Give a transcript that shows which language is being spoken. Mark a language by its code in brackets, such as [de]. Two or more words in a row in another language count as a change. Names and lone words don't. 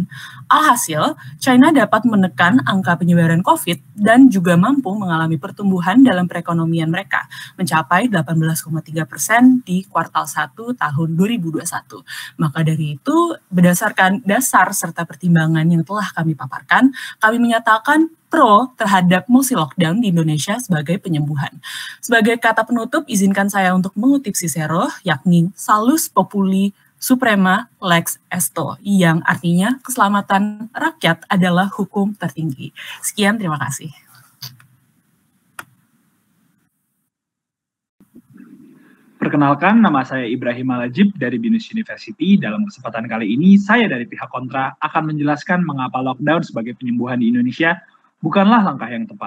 [id] Alhasil, China dapat menekan angka penyebaran COVID dan juga mampu mengalami pertumbuhan dalam perekonomian mereka, mencapai 18,3% di kuartal 1 tahun 2021. Maka dari itu, berdasarkan dasar serta pertimbangan yang telah kami paparkan, kami menyatakan pro terhadap mosi lockdown di Indonesia sebagai penyembuhan. Sebagai kata penutup, izinkan saya untuk mengutip Cicero, yakni [la] salus populi suprema lex esto, [id] yang artinya keselamatan rakyat adalah hukum tertinggi. Sekian, terima kasih. Perkenalkan, nama saya Ibrahim Alajib dari BINUS University. Dalam kesempatan kali ini, saya dari pihak kontra akan menjelaskan mengapa lockdown sebagai penyembuhan di Indonesia bukanlah langkah yang tepat.